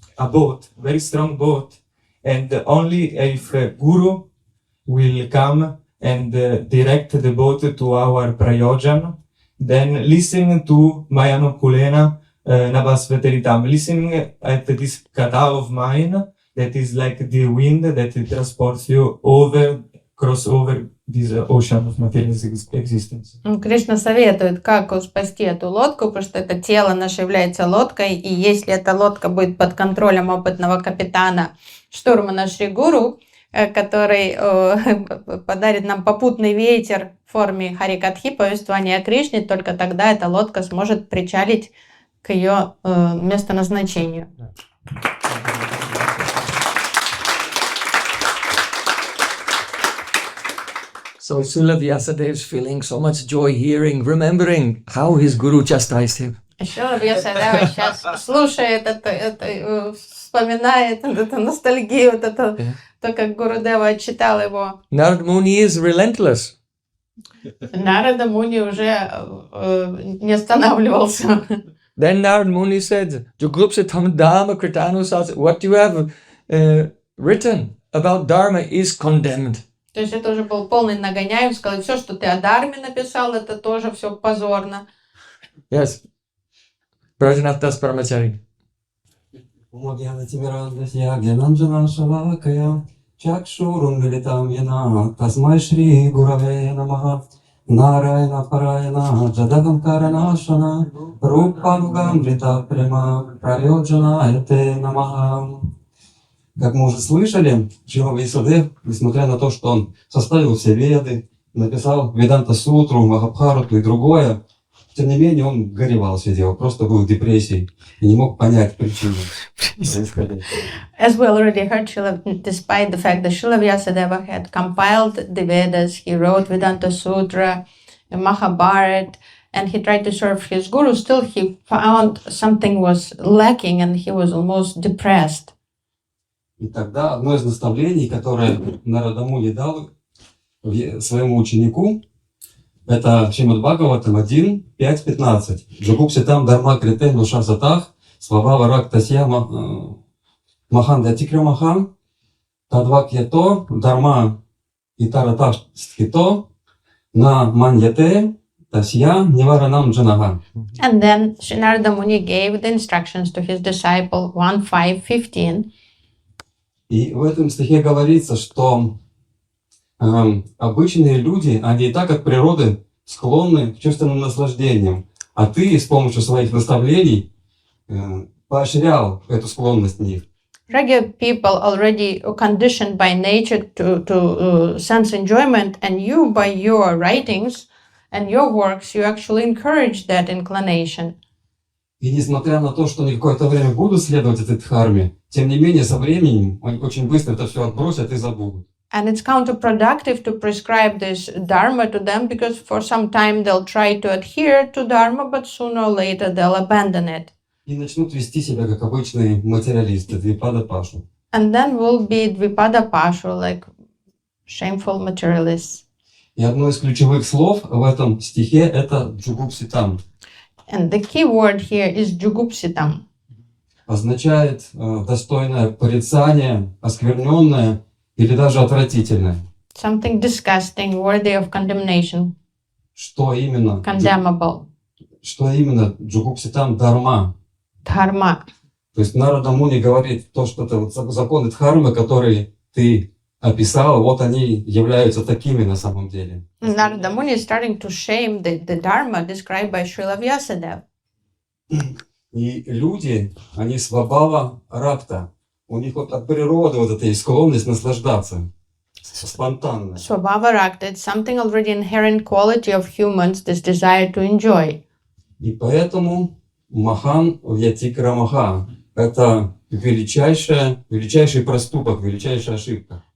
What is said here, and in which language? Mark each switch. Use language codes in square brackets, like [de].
[en] boat, very strong boat, and only if Guru will come and direct the boat to our Prayojan, then listen to [sa] Mayanukulena Navasveteritam, [en] listening at this kata of mine that is like the wind that transports you cross over this ocean of material existence. [ru] Кришна советует, как спасти эту лодку, потому что это тело наше является лодкой, и если эта лодка будет под контролем опытного капитана штурмана Шри Гуру, который подарит нам попутный ветер в форме Харикатхи, повествования о Кришне, только тогда эта лодка сможет причалить к ее местоназначению. [en] So Srila Vyasadev's feeling so much joy hearing, remembering how his guru chastised him. [ru] Шрила Вьясадева сейчас слушает это, вспоминает эту ностальгию, то, как Гурудева отчитал его. [en] Narad Muni is relentless. [ru] Нарада Муни уже не останавливался. [en] Then Narad Muni said, [sa] Juglupsitam Dharma Kritanusas, [en] what you have written about Dharma is condemned. [ru] То есть это уже был полный нагоняй, он сказал, все, что ты о Дharме написал, это тоже все позорно. [en] Yes. Prayojan Das Paramachari. [sa] Tasmai Shri Gurave Namaha Narayana Parayana Jadagam Karanashana Rupanugamrita Prema Prayojana Ete Namaha. [ru] Как мы уже слышали, Шрила Vyāsa-пūjā, несмотря на то, что он составил все веды, написал Веданта-сутру, Махабхарату и другое, тем не менее он горевал, сидел, просто был в депрессии и не мог понять причину происходящего. [en] As we already heard, despite the fact that Srila Vyāsadeva had compiled the Vedas, he wrote Vedanta Sutra, Mahabharata, and he tried to serve his guru, still he found something was lacking and he was almost depressed. [ru] И тогда одно из наставлений, которое Нарада Муни дал своему ученику, это Шримад Бхагаватам 1.5.15. [sa] Джагупситам Дharma Критен Душа Сатах, Слава Варак Тасья Махан Датикра Махан, Тадвакьято, Дharma Итараташ Стхито, На Маньяте, Тасья Ниваранам Джанага. [en] And then Sri Narada Muni gave the instructions to his disciple 1.5.15. [ru] И в этом стихе говорится, что обычные люди, они и так от природы склонны к чувственным наслаждениям, а ты с помощью своих наставлений поощрял эту склонность в них. [en] Regular people already conditioned by nature to sense enjoyment, and you, by your writings and your works, you actually encourage that inclination. [ru] И несмотря на то, что они какое-то время будут следовать этой дхарме, тем не менее со временем они очень быстро это все отбросят и забудут. [en] And it's counterproductive to prescribe this dharma to them, because for some time they'll try to adhere to dharma, but sooner or later they'll abandon it. [ru] И начнут вести себя как обычные материалисты, двипада пашу. [en] And then will be dvipada pashu, like shameful materialists. [ru] И одно из ключевых слов в этом стихе это джугупситам. [en] And the key word here is jugupsitam. [ru] Означает достойное порицание, оскверненное или даже отвратительное. [en] Something disgusting, worthy of condemnation, [ru] Что именно? [en] condemnable. [ru] Что именно джугупситам дharma? [en] Dharma. [ru] То есть Нарада Муни говорит, то, что это вот законы дхармы, которые ты описал, вот они являются такими на самом деле. [en] Narada Muni is starting to shame the dharma described by Srila Vyāsadeva. [ru] И люди, они свабава ракта. У них вот от природы вот эта есть склонность наслаждаться. Спонтанно. [en] Swabhava Rakta, it's something already inherent quality of humans, this desire to enjoy. [ru] И поэтому [sa] Махан Вьятикра Маха [ru] – это величайший проступок, величайшая ошибка.